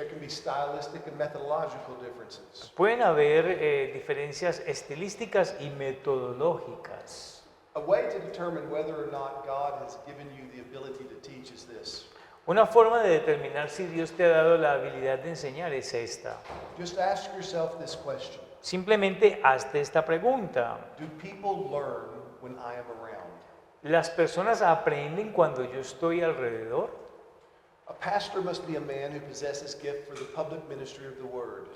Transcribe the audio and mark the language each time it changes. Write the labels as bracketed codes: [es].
[en] There can be stylistic and methodological differences. [es] Pueden haber diferencias estilísticas y metodológicas. [en] A way to determine whether or not God has given you the ability to teach is this. [es] Una forma de determinar si Dios te ha dado la habilidad de enseñar es esta. [en] Just ask yourself this question. [es] Simplemente hazte esta pregunta. [en] Do people learn when I am around? [es] ¿Las personas aprenden cuando yo estoy alrededor? [en] A pastor must be a man who possesses gift for the public ministry of the word.